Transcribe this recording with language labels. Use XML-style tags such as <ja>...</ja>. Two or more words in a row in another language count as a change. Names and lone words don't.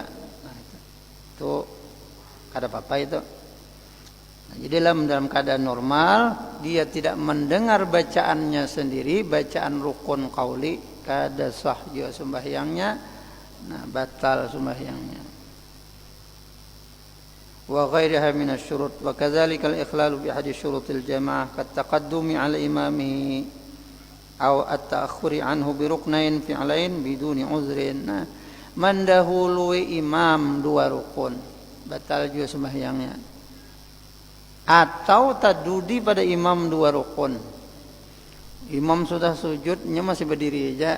<bjn>Nah, itu kada apa-apa itu. Nah, jadi dalam keadaan normal dia tidak mendengar bacaannya sendiri, bacaan rukun qauli, kada sah juga sembahyangnya. Nah, batal sembahyangnya.</bjn> <ar>وغيرها من الشروط وكذلك الإخلال بأحد شروط الجماعة كالتقدم على إمامه أو التأخر عنه بركنين فعليين بدون عذر.</ar> <bjn>Nah, mendahului imam 2 rukun batal juga sembahyangnya, atau tadudi pada imam 2 rukun. Imam sudah sujudnya masih berdiri aja.</bjn>